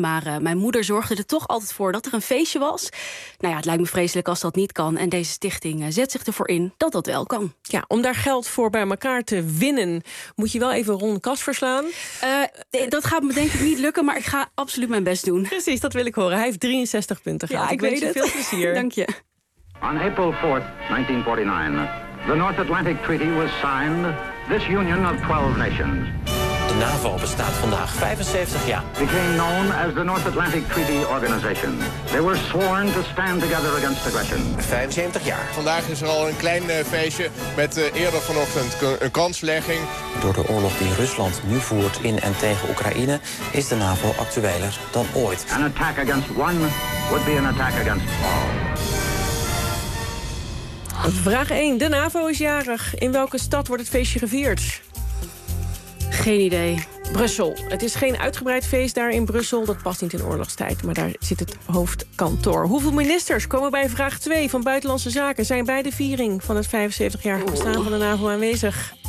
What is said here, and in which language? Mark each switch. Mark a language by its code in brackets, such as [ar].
[nl] Maar mijn moeder zorgde er toch altijd voor dat er een feestje was. Nou ja, het lijkt me vreselijk als dat niet kan. En deze stichting zet zich ervoor in dat dat wel kan. Ja, om daar geld voor bij elkaar te winnen, moet je wel even Ron Kas verslaan. Dat gaat me denk ik niet lukken, maar ik ga absoluut mijn best doen. Precies, dat wil ik horen. Hij heeft 63 punten gehaald. Ja, ik wens je veel plezier. Dank je. [en] On April 4th, 1949, the North Atlantic Treaty was signed. This union of 12 nations. [nl] De NAVO bestaat vandaag 75 jaar. [en] Became known as the North Atlantic Treaty Organization. They were sworn to stand together against aggression. [nl] 75 jaar. Vandaag is er al een klein feestje met eerder vanochtend een kanslegging. Door de oorlog die Rusland nu voert in en tegen Oekraïne is de NAVO actueler dan ooit. [en] An attack against one would be an attack against all. [nl] Vraag 1. De NAVO is jarig. In welke stad wordt het feestje gevierd? Geen idee. Brussel. Het is geen uitgebreid feest daar in Brussel. Dat past niet in oorlogstijd, maar daar zit het hoofdkantoor. Hoeveel ministers komen bij vraag 2 van Buitenlandse Zaken? Zijn bij de viering van het 75-jarig bestaan van de NAVO aanwezig?